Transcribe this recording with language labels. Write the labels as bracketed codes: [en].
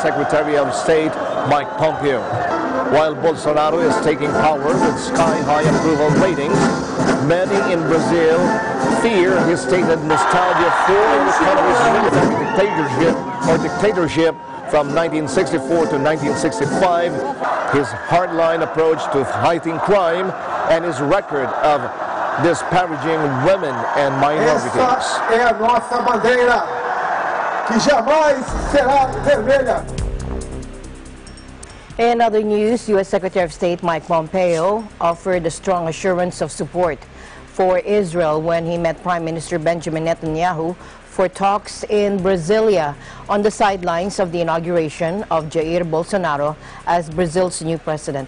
[en] Secretary of State Mike Pompeo. While Bolsonaro is taking power with sky-high approval ratings, many in Brazil fear his stated nostalgia for the country's military dictatorship from 1964 to 1965, his hardline approach to fighting crime, and his record of disparaging women and minorities. [pt] Essa é a nossa bandeira, que jamais será vermelha. [en] In other news, U.S. Secretary of State Mike Pompeo offered a strong assurance of support for Israel when he met Prime Minister Benjamin Netanyahu for talks in Brasilia on the sidelines of the inauguration of Jair Bolsonaro as Brazil's new president.